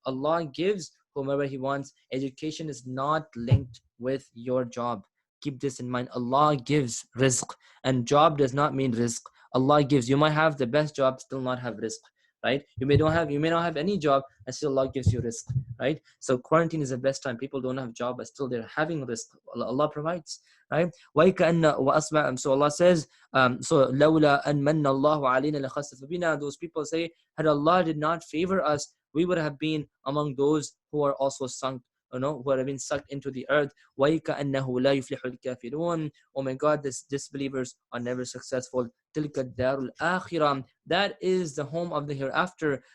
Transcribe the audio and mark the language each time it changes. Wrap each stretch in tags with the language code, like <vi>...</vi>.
<en>Allah gives whomever He wants. Education is not linked with your job. Keep this in mind. Allah gives rizq, and job does not mean rizq. Allah gives. You might have the best job, still not have rizq, right? You may not have any job, and still Allah gives you rizq, right? So quarantine is the best time. People don't have job, but still they're having rizq. Allah provides, right? So Allah says, so</en> <ar>لولا أن من الله علينا لخسف بنا.</ar> <en>Those people say, had Allah did not favor us, we would have been among those who are also sunk, who have been sucked into the earth.</en> <ar>وَيْكَأَنَّهُ لَا يُفْلِحُ الْكَافِرُونَ.</ar> <en>Oh my God, disbelievers are never successful.</en> <ar>تِلْكَ الدَّارُ الْآخِرَةِ.</ar> <en>That is the home of the hereafter.</en>